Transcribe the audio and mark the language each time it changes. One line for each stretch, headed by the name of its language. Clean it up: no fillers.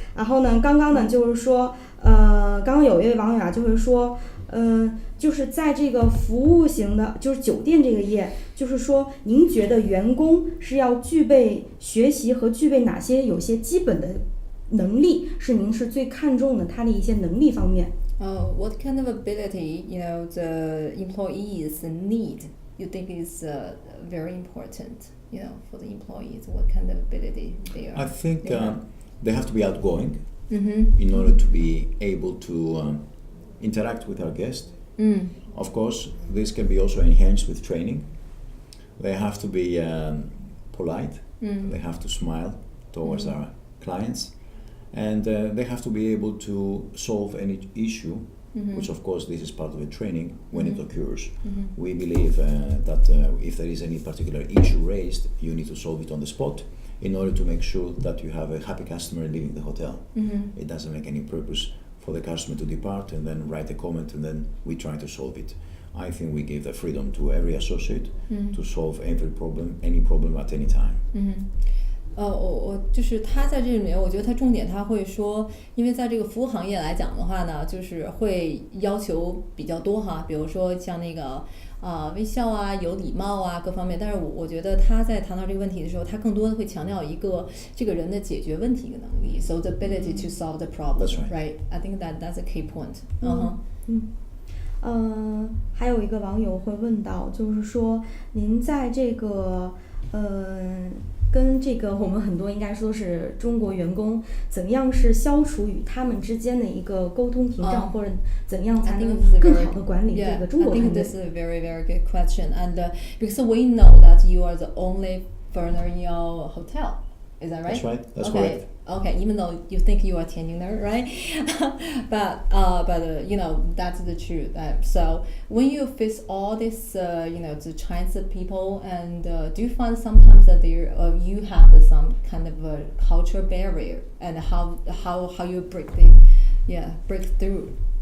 Chinese: 然后呢，刚刚呢就是说，刚刚有一位网友啊，就是说，就是在这个服务型的，就是酒店这个业，就是说，您觉得员工是要具备学习和具备哪些有些基本的能力，是您是最看重的他的一些能力方面
English: ？What kind of ability, the employees need? You think is very important, for the employees? What kind of ability they are? I think they have to be outgoing in order to be able to interact with our guests. Of course, this can be also enhanced with training. They have to be polite. They have to smile towards our clients. And they have to be able to solve any issue, which of course this is part of the training when it occurs. We believe that if there is any particular issue raised, you need to solve it on the spot in order to make sure that you have a happy customer leaving the hotel. It doesn't make any purpose for the customer to depart and then write a comment and then we try to solve it. I think we give the freedom to every associate to solve any problem at any time.
Chinese: 我就是他在这里面，我觉得他重点他会说，因为在这个服务行业来讲的话呢，就是会要求比较多哈，比如说像那个微笑啊、有礼貌啊各方面。但是我觉得他在谈到这个问题的时候，他更多的会强调一个这个人的解决问题的能力 ，
English: so the ability to solve the problem, right? I think that's a key point.
Chinese: 还有一个网友会问到，就是说您在这个跟这个我们很多应该说是中国员工，怎样是消除与他们之间的一个沟通屏障，或者怎样才能更好的管理这个中国团队
English: I think this is a very, very good question. And because we know that you are the only foreigner in your hotel. Is that right? That's right. That's correct. Okay, even though you think you are Tianjin there, right? but that's the truth. So when you face all this, the Chinese people, and do you find sometimes that you have some kind of a cultural barrier, and how you break through?